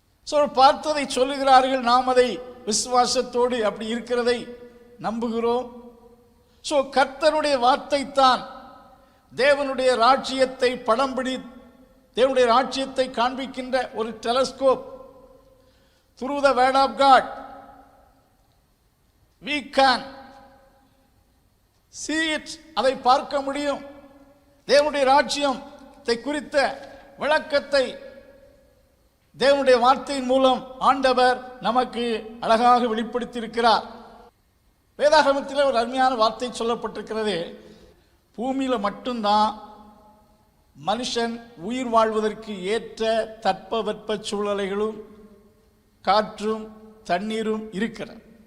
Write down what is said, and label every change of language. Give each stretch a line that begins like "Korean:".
Tamil: So பார்த்ததை சொல்லுகிறார்கள். நாம் அதை விசுவாசத்தோடு அப்படி இருக்கிறதை நம்புகிறோம். ஸோ கர்த்தருடைய வார்த்தை தான் தேவனுடைய ராஜ்யத்தை படம் பிடி, தேவனுடைய ராஜ்யத்தை காண்பிக்கின்ற ஒரு telescope.
English: through the word of God we can see it.
Tamil: அதை பார்க்க முடியும். தேவனுடைய ராஜ்யத்தை குறித்த விளக்கத்தை தேவனுடைய வார்த்தையின் மூலம் ஆண்டவர் நமக்கு அழகாக வெளிப்படுத்தி இருக்கிறார். வேதாகமத்தில் ஒரு அருமையான வார்த்தை சொல்லப்பட்டிருக்கிறது. பூமியில மட்டும்தான் மனுஷன் உயிர் வாழ்வதற்கு ஏற்ற தட்பவெப்ப சூழ்நிலைகளும் காற்றும் தண்ணீரும் இருக்கிறது.